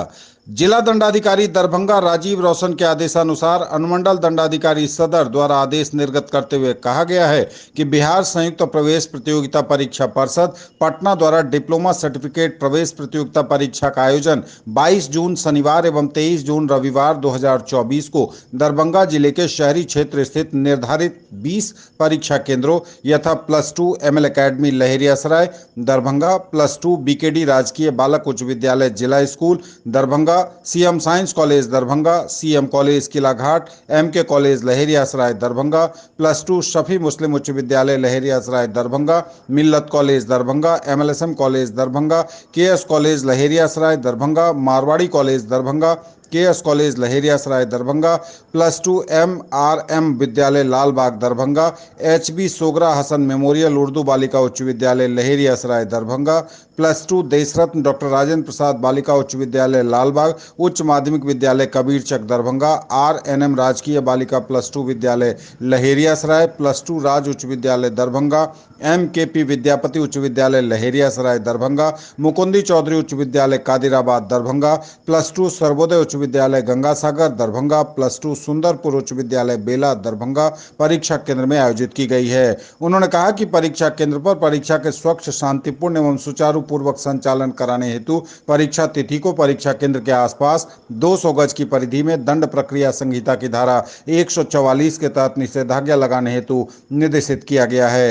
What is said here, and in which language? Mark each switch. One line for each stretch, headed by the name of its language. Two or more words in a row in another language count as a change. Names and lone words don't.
Hindi: जिला दंडाधिकारी दरभंगा राजीव रोशन के आदेशानुसार अनुमंडल दंडाधिकारी सदर द्वारा आदेश निर्गत करते हुए कहा गया है कि बिहार संयुक्त प्रवेश प्रतियोगिता परीक्षा परिषद पटना द्वारा
English: diploma certificate
Hindi: प्रवेश प्रतियोगिता परीक्षा का आयोजन 22 जून शनिवार एवं 23 जून रविवार 2024 को दरभंगा जिले के शहरी क्षेत्र स्थित निर्धारित 20 परीक्षा केंद्रों यथा +2 एमएल एकेडमी लहेरियासराय दरभंगा, +2 बीकेडी राजकीय बालक उच्च विद्यालय जिला स्कूल दरभंगा, सीएम साइंस कॉलेज दरभंगा, सीएम कॉलेज किलाघाट, एमके कॉलेज लहेरियासराय दरभंगा, +2 शफी मुस्लिम उच्च विद्यालय लहेरियासराय दरभंगा, मिल्लत कॉलेज दरभंगा, एमएलएसएम कॉलेज दरभंगा, केएस कॉलेज लहेरियासराय दरभंगा, मारवाड़ी कॉलेज दरभंगा, केएस कॉलेज लहेरियासराय दरभंगा, +2 एमआरएम विद्यालय लालबाग दरभंगा, एचबी सोगरा हसन मेमोरियल उर्दू बालिका उच्च विद्यालय लहेरियासराय दरभंगा, +2 देशरत्न डॉक्टर राजेंद्र प्रसाद बालिका उच्च विद्यालय लालबाग, उच्च माध्यमिक विद्यालय कबीरचक दरभंगा, आरएनएम राजकीय बालिका +2 विद्यालय लहेरियासराय, +2 राज उच्च विद्यालय दरभंगा, एमकेपी विद्यापति उच्च विद्यालय लहेरियासराय दरभंगा, मुकुंदी चौधरी उच्च विद्यालय कादिराबाद दरभंगा, +2 सर्वोदय उच्च विद्यालय गंगासागर दरभंगा, +2 सुंदरपुर उच्च विद्यालय बेला दरभंगा परीक्षा केंद्र में आयोजित की गई है। उन्होंने कहा कि परीक्षा केंद्र पर परीक्षा के स्वच्छ, शांतिपूर्ण एवं सुचारू पूर्वक संचालन कराने हेतु परीक्षा तिथि को परीक्षा केंद्र के आसपास 200 गज की परिधि में दंड प्रक्रिया संहिता की धारा 144 के तहत निषेधाज्ञा लगाने हेतु निर्देशित किया गया है।